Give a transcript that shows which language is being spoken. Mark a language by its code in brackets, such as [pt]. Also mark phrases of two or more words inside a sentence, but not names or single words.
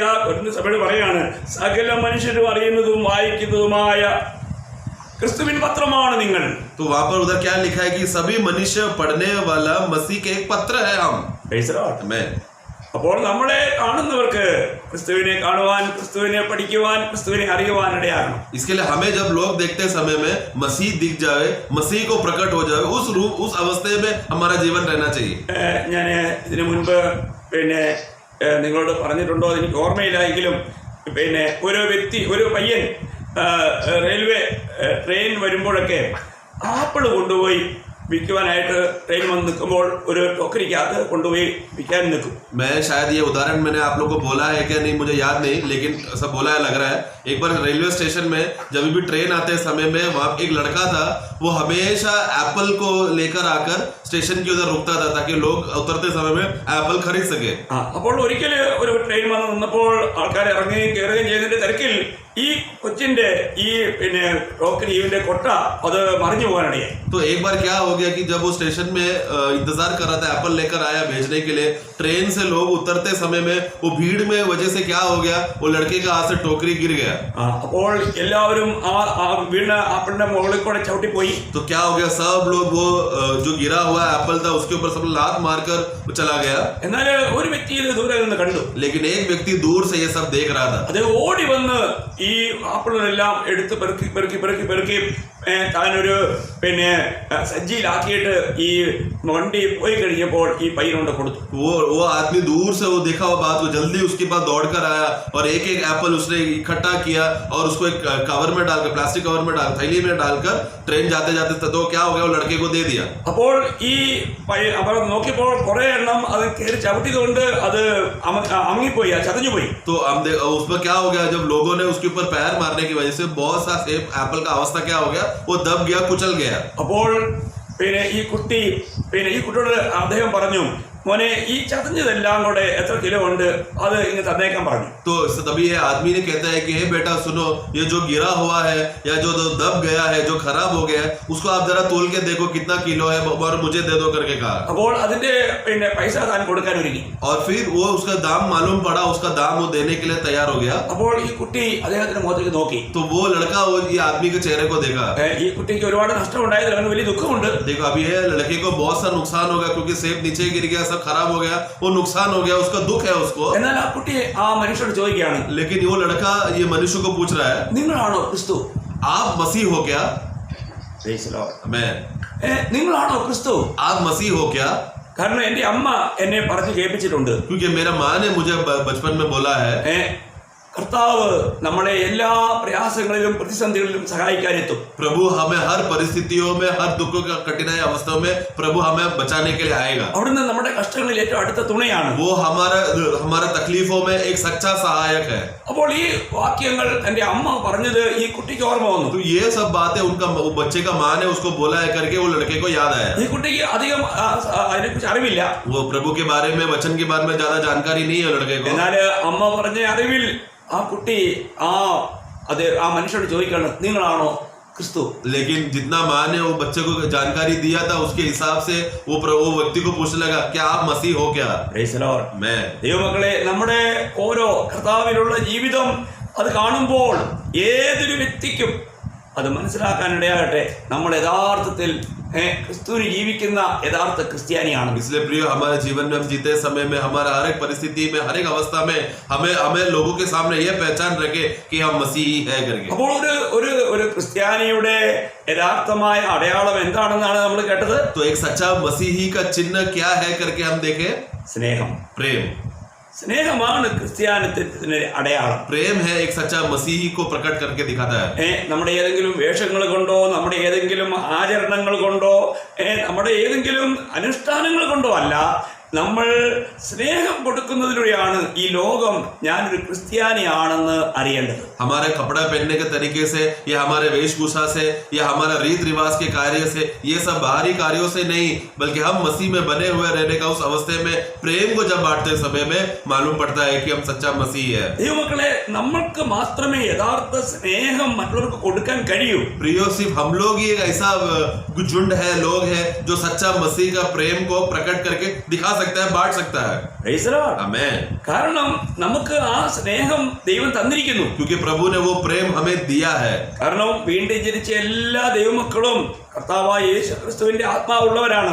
[ml] കൊരിന്ത്യർ സഭയോട് പറയാണ്, സകല മനുഷ്യരും അറിയുന്നതും വായിക്കുന്നതുമായ ക്രിസ്തുവിൻ പത്രമാണ് നിങ്ങൾ. [hi] तो वहां पर उधर क्या लिखा है कि सभी मनुष्य पढ़ने वाला मसीह के एक पत्र है हम. [ml] അപ്പോൾ നമ്മളെ കാണുന്നവർക്ക് ക്രിസ്തുവിനെ കാണുവാൻ, ക്രിസ്തുവിനെ പഠിക്കുവാൻ, ക്രിസ്തുവിനെ അറിയുവാൻ ഇടയാകണം. [hi] इसके लिए हमें जब लोग देखते समय में मसीह दिख जाए, मसीह को प्रकट हो जाए, उस अवस्था में हमारा जीवन रहना चाहिए. [ml] ഞാൻ ഇതിനു മുൻപ് നിങ്ങളോട് പറഞ്ഞിട്ടുണ്ടോ എനിക്ക് ഓർമ്മയില്ലായെങ്കിലും, ഒരു വ്യക്തി, ഒരു പയ്യൻ ട്രെയിൻ വരുമ്പോഴൊക്കെ ആപ്പിൾ കൊണ്ടുപോയി വിൽക്കുവാനായിട്ട് ട്രെയിൻ വന്ന് നിൽക്കുമ്പോൾ ഒരു ടോക്കറിക്കകത്ത് കൊണ്ടുപോയി വിൽക്കാൻ നിൽക്കും. [hi] मैं शायद ये उदाहरण मैंने आप लोगों को बोला है क्या नहीं मुझे याद नहीं, लेकिन ऐसा बोला है लग रहा है. एक बार [en] railway station [hi] में जब भी ट्रेन आते समय में वहाँ एक लड़का था, वो हमेशा एप्पल को लेकर आकर स्टेशन के उधर रुकता था ताकि लोग उतरते समय में एप्पल खरीद सके. [ml] അപ്പോൾ ഒരിക്കൽ ഒരു ട്രെയിൻ വന്ന് നിന്നപ്പോൾ ആൾക്കാർ ഇറങ്ങുകയും കയറുകയും ചെയ്തതിന്റെ തിരക്കിൽ ഈ കൊച്ചിന്റെ ഈ ടോക്കറിയുടെ കൊട്ട അത് മറിഞ്ഞു പോകാനിടയായി. [hi] तो एक बार क्या हो गया कि जब वो स्टेशन में इंतजार कर रहा था, एप्पल लेकर आया भेजने के लिए, ट्रेन से लोग उतरते समय में वो भीड़ में वजह से क्या हो गया, वो लड़के का हाथ से टोकरी गिर गया. [ml] അപ്പോൾ എല്ലാവരും ആ വീണ ആപ്പിളിന്റെ മുകളിൽ കൂടെ ചവിട്ടി പോയി. [hi] तो क्या हो गया, सब लोग वो जो गिरा हुआ एप्पल था उसके ऊपर सब लात मारकर चला गया. [ml] എന്നാൽ ഒരു വ്യക്തി ഇത് ദൂരെ നിന്ന് കണ്ടു. [hi] लेकिन एक व्यक्ति दूर से ये सब देख रहा था. [ml] അത് ഓടി വന്ന് ഈ ആപ്പിളെല്ലാം എടുത്ത് പെറുക്കി പെറുക്കി പെറുക്കി പെറുക്കി താനൊരു സജ്ജിയിലാക്കിയിട്ട് ഈ വണ്ടി പോയി കഴിഞ്ഞപ്പോൾ ഈ പയ്യനോണ്ട് കൊടുത്തു. [hi] वो आदमी दूर से वो देखा हुआ बात को जल्दी उसके पास दौड़ कर आया और एक एक एप्पल उसने इकट्ठा किया और उसको एक कवर में डालकर, [en] plastic cover [hi] में डाल, थैली में डालकर ट्रेन जाते जाते तो क्या हो गया, वो लड़के को दे दिया. [ml] അപ്പോൾ ഈ അവർ നോക്കിയപ്പോൾ കുറെ എണ്ണം അത് കയറി ചവിട്ടിയതുകൊണ്ട് അത് അമങ്ങിപ്പോയി, ചതഞ്ഞുപോയി. [hi] तो उसमें क्या हो गया, जब लोगों ने उसके ऊपर पैर मारने की वजह से बहुत सा सेब एप्पल का अवस्था क्या हो गया, वो दब गया, कुचल गया. [ml] അപ്പോൾ ഈ കുട്ടിയോട് അദ്ദേഹം പറഞ്ഞു, മോനെ ഈ ചതഞ്ഞതെല്ലാം കൂടെ എത്ര കിലോ ഉണ്ട്, അത് ഇങ്ങ് തന്നേക്കാൻ പറഞ്ഞു. [hi] तो तभी ये आदमी ने कहता है कि हे बेटा सुनो, ये जो गिरा हुआ है या जो दब गया है, जो खराब हो गया है, उसको आप जरा तोल के देखो कितना किलो है और मुझे दे दो करके कहा. [ml] അപ്പോൾ അതിന്റെ പൈസ താൻ കൊടുക്കാൻ ഒരുങ്ങി. [hi] और फिर वो उसका दाम मालूम पड़ा, उसका दाम वो देने के लिए तैयार हो गया. [ml] അപ്പോൾ ഈ കുട്ടി അദ്ദേഹത്തിന്റെ മുഖത്തേക്ക് നോക്കി. [hi] तो वो लड़का वो ये आदमी के चेहरे को देखा. [ml] ഈ കുട്ടിക്ക് ഒരുപാട് നഷ്ടം ഉണ്ടായതിൽ അവന് വലിയ ദുഃഖമുണ്ട്. [hi] देखो अभी ये लड़के को बहुत सा नुकसान हो गया क्योंकि सेब नीचे गिर गया, सब खराब हो गया, वो नुकसान हो गया, उसका दुख है उसको. [ml] എന്നാൽ ആ കുട്ടി ആ മനുഷ്യനോട് ചോദിക്കുകയാണ്, [hi] लेकिन वो लड़का ये मनुष्य को पूछ रहा है, [ml] നിങ്ങളാണോ ക്രിസ്തു? [hi] आप मसीह हो क्या? मैं [ml] നിങ്ങളാണോ ക്രിസ്തു? [hi] आप मसीह हो क्या? [ml] കാരണം എന്റെ അമ്മ എന്നെ പറഞ്ഞു കേൾപ്പിച്ചിട്ടുണ്ട്. [hi] क्योंकि मेरा माँ ने मुझे बचपन में बोला है, [ml] കർത്താവ് നമ്മളെ എല്ലാ പ്രയാസങ്ങളിലും പ്രതിസന്ധികളിലും സഹായിക്കാനെത്തും. [hi] प्रभु हमें हर परिस्थितियों में, हर दुखों का कठिनाई अवस्थाओं में प्रभु हमें बचाने के लिए आएगा. [ml] അവിടുന്ന് നമ്മുടെ കഷ്ടങ്ങളിൽ ഏറ്റവും അടുത്ത തുണയാണ്. [hi] वो हमारा तकलीफों में एक सच्चा सहायक है. [ml] അപ്പോൾ ഈ വാക്യങ്ങൾ എന്റെ അമ്മ പറഞ്ഞത് ഈ കുട്ടിക്ക് ഓർമ്മ വന്നു. [hi] तो ये सब बातें उनका बच्चे का माँ ने उसको बोला है करके वो लड़के को याद आया. [ml] ഈ കുട്ടിക്ക് അധികം അതിനെക്കുറിച്ച് അറിവില്ല. [hi] वो प्रभु के बारे में, वचन के बारे में ज्यादा जानकारी नहीं है लड़के को. [ml] എന്നാൽ അമ്മ പറഞ്ഞ അറിവിൽ ആ കുട്ടി ആ മനുഷ്യനോട് ചോദിക്കണം, നിങ്ങളാണോ ക്രിസ്തു? [hi] लेकिन जितना माँ ने वो बच्चे को जानकारी दिया था उसके हिसाब से वो व्यक्ति को पूछने लगा, क्या आप मसीह हो क्या? मैं. [ml] ദൈവമക്കളെ, നമ്മുടെ ഓരോ കർത്താവിലുള്ള ജീവിതം അത് കാണുമ്പോൾ ഏതൊരു വ്യക്തിക്കും അത് മനസ്സിലാക്കാനിടയാകട്ടെ, നമ്മൾ യഥാർത്ഥത്തിൽ ക്രിസ്തുവിന് ജീവിക്കുന്ന യഥാർത്ഥ ക്രിസ്ത്യാനിയാണ്. [hi] इसलिए प्रिय, हमारे जीवन में हम जीते समय में, हमारा हर एक परिस्थिति में, हर एक अवस्था में हमें लोगों के सामने यह पहचान रखे कि हम मसीही है करके. [ml] അപ്പോൾ ഒരു ക്രിസ്ത്യാനിയുടെ യഥാർത്ഥമായ അടയാളം എന്താണെന്നാണ് നമ്മൾ കേട്ടത്. [hi] तो एक सच्चा मसीही का चिन्ह क्या है करके हम देखें, [ml] സ്നേഹം. [hi] प्रेम. [ml] സ്നേഹമാണ് ക്രിസ്ത്യാനിത്വത്തിന്റെ അടയാളം. [hi] प्रेम है एक सच्चा मसीही को प्रकट करके दिखाता है. [ml] നമ്മുടെ ഏതെങ്കിലും വേഷങ്ങൾ കൊണ്ടോ, നമ്മുടെ ഏതെങ്കിലും ആചരണങ്ങൾ കൊണ്ടോ, നമ്മുടെ ഏതെങ്കിലും അനുഷ്ഠാനങ്ങൾ കൊണ്ടോ അല്ല, നമ്മൾ സ്നേഹം കൊടുക്കുന്നതിലൂടെയാണ് ഈ ലോകം ഞാനൊരു ക്രിസ്ത്യാനിയാണെന്ന് അറിയേണ്ടത്. [hi] हमारे कपड़ा पहनने के तरीके से या हमारे वेशभूषा से या हमारा रीत रिवाज के कार्य से, ये सब बाहरी कार्यों से नहीं, बल्कि हम मसीह में बने हुए रहने का उस अवस्थे में प्रेम को जब बांटते समय में मालूम पड़ता है कि हम सच्चा मसीह है. [ml] ദൈവമക്കളെ, നമ്മൾക്ക് മാത്രമേ യഥാർത്ഥ സ്നേഹം മറ്റുള്ളവർക്ക് കൊടുക്കാൻ കഴിയൂ. [hi] प्रियो, सिर्फ हम लोग ही एक ऐसा झुंड है, लोग है जो सच्चा मसीह का प्रेम को प्रकट करके दिखा सकता है, बांट सकता है. आमीन. [ml] കാരണം നമുക്ക് ആ സ്നേഹം ദൈവം തന്നിരിക്കുന്നു. [hi] क्योंकि प्रभु ने वो प्रेम हमें दिया है. [ml] കാരണം വീണ്ടും ജനിച്ച എല്ലാ ദൈവമക്കളും കർത്താവായ യേശു ക്രിസ്തുവിന്റെ ആത്മാവുള്ളവരാണ്.